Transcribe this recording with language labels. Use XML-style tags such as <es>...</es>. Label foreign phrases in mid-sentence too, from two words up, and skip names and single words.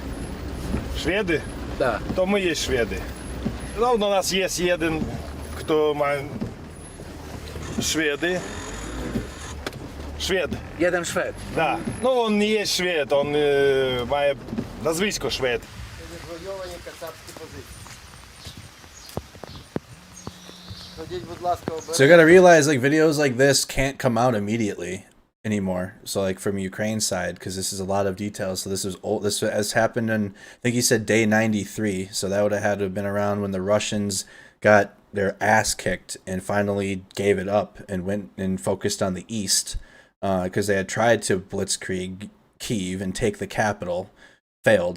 <pl>Szwedy? Da. To my jest Szwedy. No, u nas jest jeden, kto ma Szwedy. Szwed. Jeden Szwed. Da. No, on nie jest Szwed, on ma nazwisko Szwed.</pl> <uk>Звойовані кацапські позиції. Ходіть, будь ласка,</uk> <en>So you gotta realize, like, videos like this can't come out immediately anymore. So, like, from Ukraine side, because this is a lot of details. So this is old. This has happened in, I think he said day 93. So that would have had to have been around when the Russians got their ass kicked and finally gave it up and went and focused on the east, because they had tried to blitzkrieg Kyiv and take the capital, failed.</en>